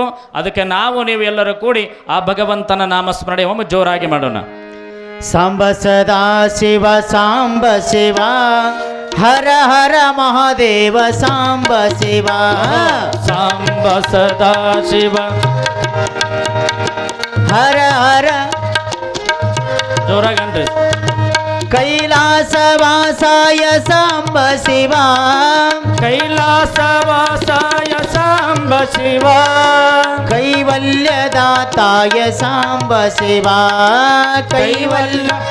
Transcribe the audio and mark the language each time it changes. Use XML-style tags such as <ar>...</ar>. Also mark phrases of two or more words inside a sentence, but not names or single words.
<kn>ಅದಕ್ಕೆ ನೀವು ಎಲ್ಲರೂ ಕೂಡಿ ಆ ಭಗವಂತನ ನಾಮಸ್ಮರಣೆ ಒಮ್ಮೆ ಜೋರಾಗಿ ಮಾಡೋಣ.</kn> <sa>ಸಾಂಬ ಸದಾ ಶಿವ ಸಾಂಬ ಶಿವ, ಹರ ಹರ ಮಹಾದೇವ ಸಾಂಬ ಶಿವ. ಸಾಂಬ ಸದಾ ಶಿವ, ಹರ ಹರ</sa> <kn>ಜೋರಾಗನ್ರಿ.</kn> <sa>ಕೈಲಾಸವಾಸಾಯ ಸಾಂಬ ಶಿವ, ಕೈಲಾಸವಾಸಾಯ ಸಾಂಬ ಶಿವ. ಕೈವಲ್ಯದಾತಾಯ ಸಾಂಬ ಶಿವ, ಕೈವಲ್ಯ.</sa>